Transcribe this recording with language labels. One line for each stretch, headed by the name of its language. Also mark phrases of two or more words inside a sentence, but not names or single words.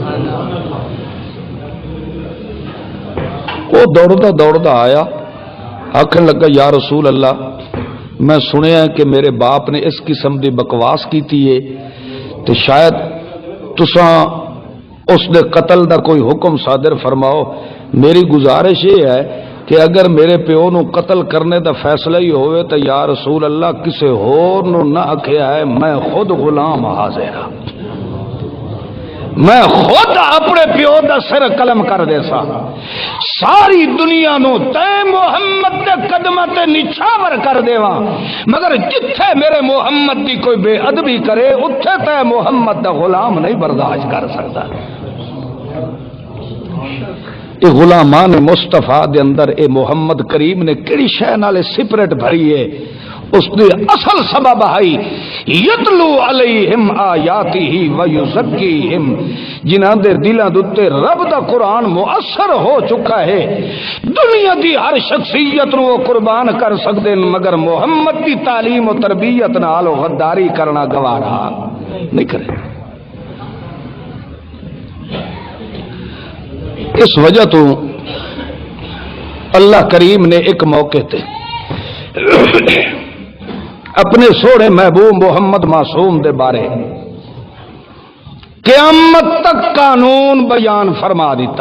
Punjabi: وہ دوڑتا آیا, آخر لگا
Arabic: یا رسول اللہ
Punjabi: میں سنیا کہ میرے باپ نے اس قسم دی بکواس کیتی ہے, تو شاید تساں اس دے قتل دا کوئی حکم صادر فرماؤ. میری گزارش یہ ہے کہ اگر میرے پیو نو قتل کرنے دا فیصلہ ہی ہوئے تو
Arabic: یا رسول اللہ
Punjabi: کسے ہور نو نہ آکھیا ہے, میں خود غلام حاضر ہاں, میں خود اپنے پیو دا سر قلم کر دے سا. ساری دنیا نو تے محمد دے قدماں تے نچھاور کر دیواں, مگر جتھے میرے محمد دی کوئی بے ادبی کرے اتھے تے محمد دا غلام نہیں برداشت کر سکتا. اے غلامان مصطفیٰ دے اندر اے محمد کریم نے کیڑی شے نال سپرٹ بھری ہے, اس دی اصل سبب ہے
Arabic: یتلو علیہم آیاتہ ویزکیہم,
Punjabi: جنہاں دے دلاں دے رب دا قرآن مؤثر ہو چکا ہے. دنیا دی ہر شخصیت نو قربان کر سکدے مگر محمد دی تعلیم و تربیت نال غداری کرنا گوارا نہیں کرے. اس وجہ تو اللہ کریم نے ایک موقع تے اپنے سونے محبوب محمد معصوم دے بارے قیامت تک قانون بیان فرما دیتا.